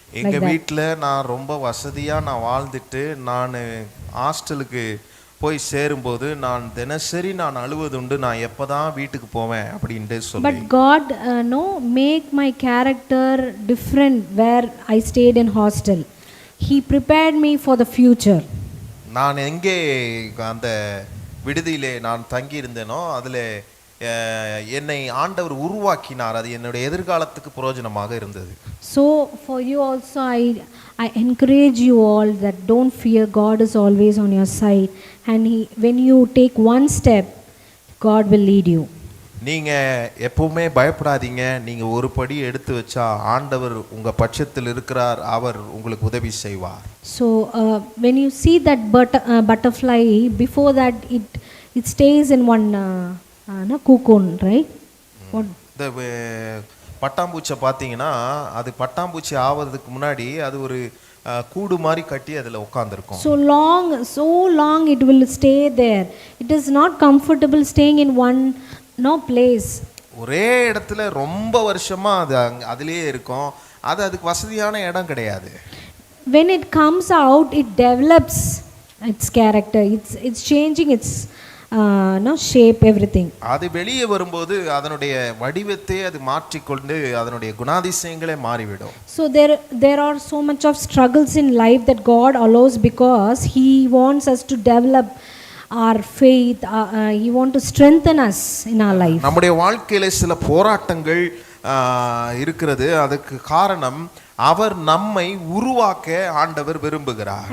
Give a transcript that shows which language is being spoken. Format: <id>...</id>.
<ta>எங்க வீட்ல நான் ரொம்ப வசதியா நான் வாழ்ந்துட்டு நான் ஹாஸ்டலுக்கு போய் சேரும்போது நான் தினசரி நான் அழுவதுண்டு, நான் எப்பதான் வீட்டுக்கு போவேன் அப்படின்ட்டு சொல்லி.</ta> <en>But God make my character different where I stayed in hostel. He prepared me for the future.</en> <ta>நான் எங்கே அந்த விடுதியிலே நான் தங்கி இருந்தேனோ அதில் என்னை ஆண்டவர் உருவாக்கினார். அது என்னுடைய எதிர்காலத்துக்கு பிரயோஜனமாக இருந்தது.</ta> <en>So for you also I encourage you all that don't fear. God is always on your side, and when you take one step, God will lead you.</en> <ta>நீங்க எப்பவுமே பயப்படாதீங்க. நீங்க ஒரு படி எடுத்து வச்சா ஆண்டவர் உங்க பட்சத்தில் இருக்கிறார், அவர் உங்களுக்கு உதவி செய்வார்.</ta> <en>So when you see that butterfly, before that it stays in one cocoon, right?</en> <ta>இந்த பட்டாம்பூச்சை பார்த்தீங்கன்னா அது பட்டாம்பூச்சி ஆவதுக்கு முன்னாடி அது ஒரு கூடு மாதிரி கட்டி அதில் உட்காந்துருக்கும்.</ta> <en>So long it will stay there. It is not comfortable staying in one place.</en> <ta>ஒரே இடத்துல ரொம்ப வருஷமா அது அதிலேயே இருக்கும். அது அதுக்கு வசதியான இடம் கிடையாது.</ta> <en>When it comes out, it develops its character. It's changing its shape, everything.</en> <ta>அது வெளியே வரும்போது அதனுடைய வடிவத்தை அது மாற்றிக்கொண்டு அதனுடைய குணாதிசயங்களே மாறிவிடும்.</ta> <en>So there are so much of struggles in life that God allows because he wants us to develop our faith. He wants to strengthen us in our life.</en> <ta>நம்முடைய வாழ்க்கையில சில போராட்டங்கள் இருக்கிறது. அதுக்கு காரணம் அவர் நம்மை உருவாக்க ஆண்டவர் விரும்புகிறார்.</ta>